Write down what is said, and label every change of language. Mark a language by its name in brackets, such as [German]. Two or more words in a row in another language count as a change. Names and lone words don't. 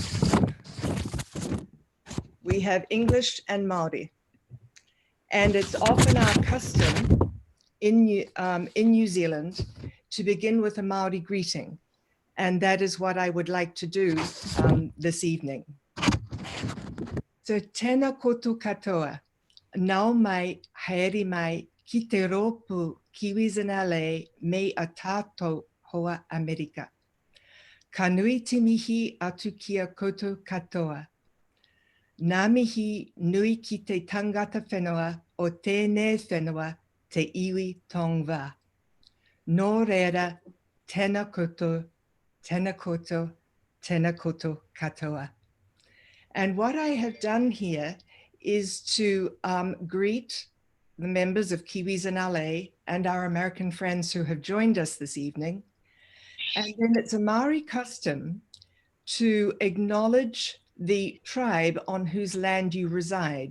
[English] We have English and Maori. And it's often our custom in New Zealand to begin with a Maori greeting. And that is what I would like to do this evening. [Māori] So tēnā koutou katoa, nau mai, haere mai, ki te rōpū Kiwis in LA me a tātou hoa Amerika. Ka nui te mihi atu kia koutou katoa. Nā mihi nui ki te tangata whenua o tēnei whenua te iwi tongwa. Nō reira, tēnā koutou, tēnā koutou, tēnā koutou katoa. [English] And what I have done here is to greet the members of Kiwis in LA and our American friends who have joined us this evening. And then it's a Maori custom to acknowledge the tribe on whose land you reside.